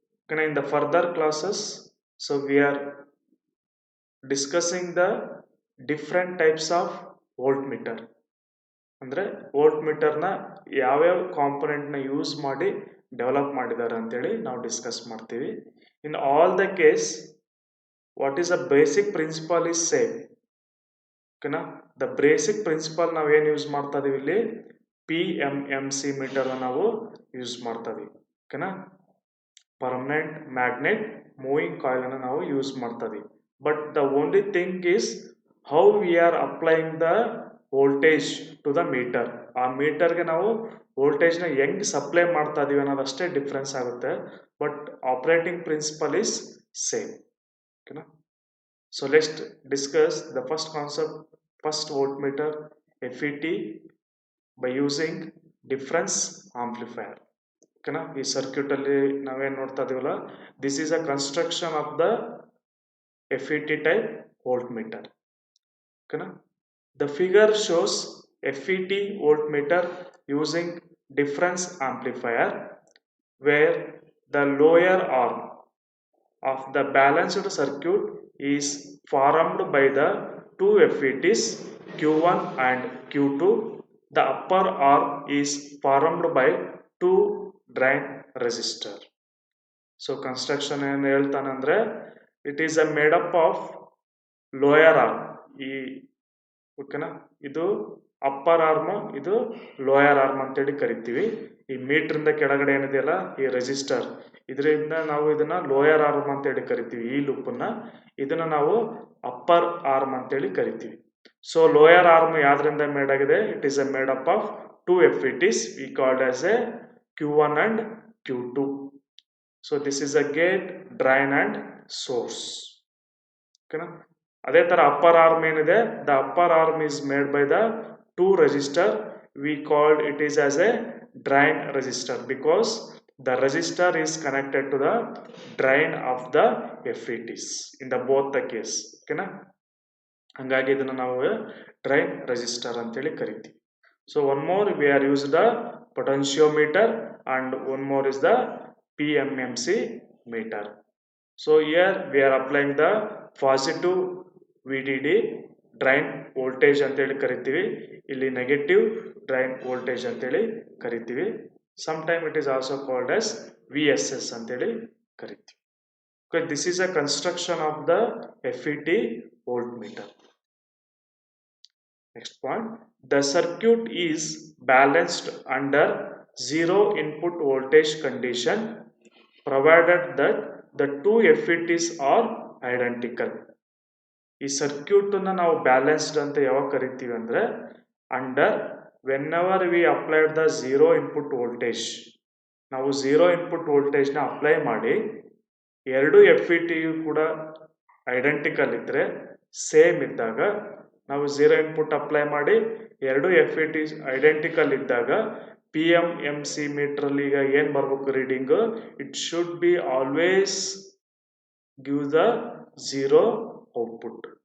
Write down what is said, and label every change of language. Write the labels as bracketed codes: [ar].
[en] Okay, in the further classes, so we are discussing the different types of voltmeter. [kn] ಅಂದರೆ volt ಮೀಟರ್ನ ಯಾವ್ಯಾವ ಕಾಂಪೊನೆಂಟ್ನ use ಮಾಡಿ develop ಮಾಡಿದ್ದಾರೆ ಅಂತೇಳಿ ನಾವು ಡಿಸ್ಕಸ್ ಮಾಡ್ತೀವಿ. [en] In all the case what is the basic principle is same. ಓಕೆನಾ. [kn] The basic principal ನಾವೇನು use ಮಾಡ್ತಾ ಇದೀವಿ ಇಲ್ಲಿ, PMMC ಮೀಟರ್ ನಾವು ಯೂಸ್ ಮಾಡ್ತಾ ಇದೀವಿ. ಓಕೆನಾ. ಪರ್ಮನೆಂಟ್ ಮ್ಯಾಗ್ನೆಟ್ ಮೂವಿಂಗ್ ಕಾಯಿಲ್ ಅನ್ನು ನಾವು ಯೂಸ್ ಮಾಡ್ತಾ ಇದೀವಿ. [en] But the only thing is how we are applying the voltage to the meter. [kn] ಆ ಮೀಟರ್ಗೆ ನಾವು ವೋಲ್ಟೇಜ್ನ ಹೆಂಗ್ ಸಪ್ಲೈ ಮಾಡ್ತಾ ಇದೀವಿ ಅನ್ನೋದಷ್ಟೇ ಡಿಫ್ರೆನ್ಸ್ ಆಗುತ್ತೆ. [en] But operating principle is same. ಓಕೆನಾ. So let's discuss the first concept, first voltmeter FET by using difference amplifier. ಓಕೆನಾ. ಈ circuit ಅಲ್ಲಿ ನಾವೇನು ನೋಡ್ತಾ ಇದೀವಲ್ಲ, this is a construction of the FET type voltmeter. [kn] ಓಕೆನಾ. [en] The figure shows FET voltmeter using difference amplifier where the lower arm of the balanced circuit is formed by the two FETs Q1 and Q2. The upper arm is formed by two drain resistor. So construction ಏನು ಹೇಳ್ತಾನಂದ್ರೆ, it is a made up of lower arm. [kn] ಈ ಓಕೆನಾ, ಇದು upper arm, ಇದು lower arm ಅಂತೇಳಿ ಕರಿತೀವಿ. ಈ metre ಕೆಳಗಡೆ ಏನಿದೆಯಲ್ಲ ಈ ರೆಜಿಸ್ಟರ್, ಇದರಿಂದ ನಾವು ಇದನ್ನ ಲೋಯರ್ ಆರ್ಮ್ ಅಂತೇಳಿ ಕರಿತೀವಿ. ಈ ಲೂಪನ್ನ ಇದನ್ನ ನಾವು ಅಪ್ಪರ್ ಆರ್ಮ್ ಅಂತೇಳಿ ಕರಿತೀವಿ. [en] So lower arm ಯಾವ್ದ್ರಿಂದ made ಆಗಿದೆ, it is a made up of two FETs we called as a Q1 and Q2. So this is a gate, drain and source. ಓಕೆನಾ. ಅದೇ ತರ upper arm ಏನಿದೆ, the upper arm is made by the two resistor. We called it is as a drain resistor because the resistor is connected to the drain of the FETs in the both the case. ಓಕೆನಾ. [kn] ಹಂಗಾಗಿ ಇದನ್ನ ನಾವು drain register ಅಂತೇಳಿ ಕರಿತೀವಿ. [en] So one more we are use the potentiometer and one more is the PMMC meter. So here we are applying the positive VDD drain voltage ಅಂತೇಳಿ ಕರಿತೀವಿ. [kn] ಇಲ್ಲಿ negative drain voltage ಅಂತೇಳಿ ಕರಿತೀವಿ. [en] Some time it is also called as VSS ಅಂತೇಳಿ ಕರಿತೀವಿ. Okay, this is a construction of the FET voltmeter. Next point, the circuit is balanced under zero input voltage condition provided that the two FETs are identical. ಈ ಸರ್ಕ್ಯೂಟನ್ನು ನಾವು balanced ಅಂತ ಯಾವಾಗ ಕರಿತೀವಿ ಅಂದರೆ under whenever we applied the zero input voltage. [kn] ನಾವು zero input ವೋಲ್ಟೇಜ್ನ apply ಮಾಡಿ ಎರಡು ಎಫ್ ಇ ಟಿಯು ಕೂಡ ಐಡೆಂಟಿಕಲ್ ಇದ್ದರೆ, ಸೇಮ್ ಇದ್ದಾಗ, ನಾವು ಝೀರೋ ಇನ್ಪುಟ್ ಅಪ್ಲೈ ಮಾಡಿ ಎರಡು ಎಫ್ ಇ ಟಿ ಐಡೆಂಟಿಕಲ್ ಇದ್ದಾಗ ಪಿ ಎಮ್ ಎಮ್ ಸಿ ಮೀಟ್ರಲ್ಲಿ ಈಗ ಏನು ಬರಬೇಕು reading, it should be always give the zero output.